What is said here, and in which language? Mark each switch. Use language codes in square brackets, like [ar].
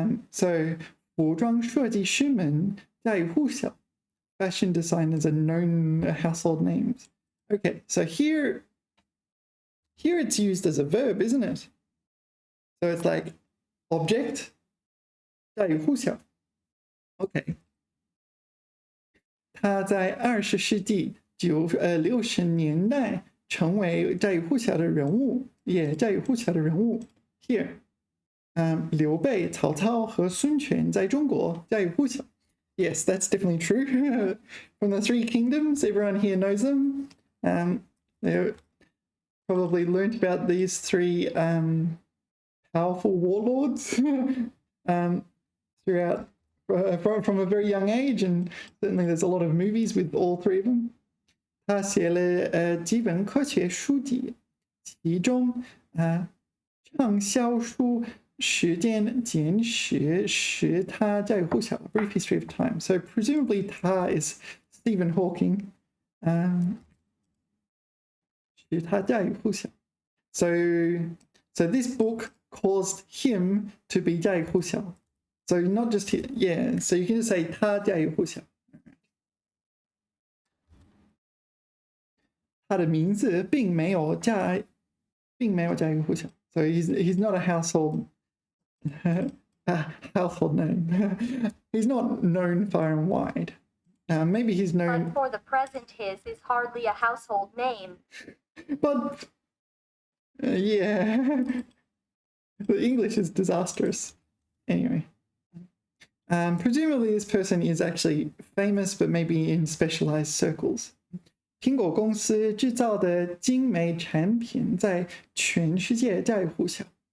[zh] So 服装设计师们家喻户晓. [en] Fashion designers are known household names. Okay, so here it's used as a verb, isn't it? So it's like object, 家喻户晓. Okay. [zh] 他在20世纪60年代成为家喻户晓的人物，也家喻户晓的人物。 Here, 刘备、曹操和孙权在中国家喻户晓. [en] Yes, that's definitely true. From the three kingdoms, everyone here knows them. They probably learnt about these three powerful warlords throughout from a very young age, and certainly there's a lot of movies with all three of them. [zh] 他写了几本科学书籍，其中畅销书时间简史使他家喻户晓 Brief History of Time. [en] So presumably 他 is Stephen Hawking. [zh] 使他家喻户晓. [en] So this book caused him to be 家喻户晓. So not just here, yeah. So you can just say 他家喻户晓. [zh] 他的名字并没有家喻户晓. [en] So he's not a household name. He's not known far and wide. Maybe he's known. But for the present, his is hardly a household name. But yeah, the English is disastrous. Anyway, presumably this person is actually famous, but maybe in specialized circles. [zh] 苹果公司制造的精美产品在全世界家喻户晓.